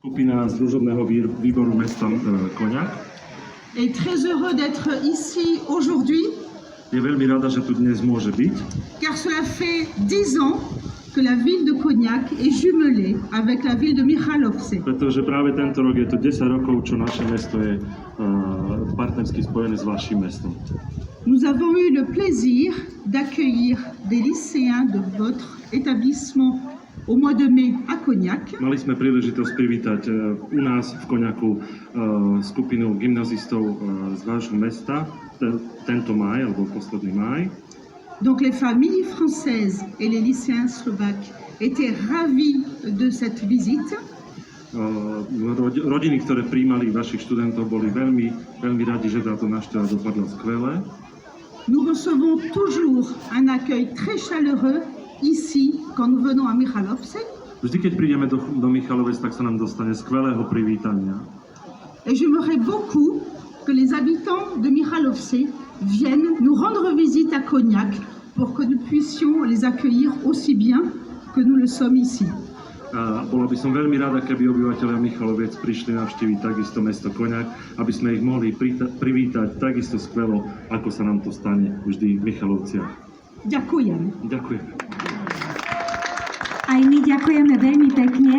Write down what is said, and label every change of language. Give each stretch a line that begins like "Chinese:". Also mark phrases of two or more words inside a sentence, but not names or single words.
Slovak: Skupina z družobného výboru mesta Koňak
French: est très heureux d'être ici aujourd'hui,
Slovak: je veľmi rada, že tu dnes môže byť,
French: car cela fait 10 ans que la ville de Cognac est jumelée avec la ville de Michalovce.
Slovak: pretože práve tento rok je to 10 rokov, čo naše mesto je partnersky spojené s vašim mestom.
French: Nous avons eu le plaisir d'accueillir des lycéens de votre établissement au mois de mai à Cognac.
Slovak: Mali sme príležitosť privítať u nás v Koňaku skupinu gymnazistov z vášho mesta tento máj, alebo posledný máj.
French: Donc les familles françaises et les lycéens slovaques étaient ravis de cette visite.
Slovak: Rodiny, ktoré prijímali vašich študentov, boli veľmi radi, že táto návšteva dopadla skvele.
French: Nous recevons toujours un accueil très chaleureux ici quand nous venons à Michalovce.
Slovak: Vždy, keď prídeme do Michalovec, tak sa nám dostane skvelého privítania.
French: Et j'aimerais beaucoup que les habitants de Michalovce viennent nous rendre visite à Cognac pour que nous puissions les accueillir aussi bien que nous le sommes ici.
Slovak: A bola by som veľmi rada, keby obyvateľia Michaloviec prišli navštíviť takisto mesto Koňak, aby sme ich mohli privítať takisto skvelo, ako sa nám to stane vždy v Michalovciach. Ďakujem. Ďakujem. Aj my ďakujeme veľmi pekne.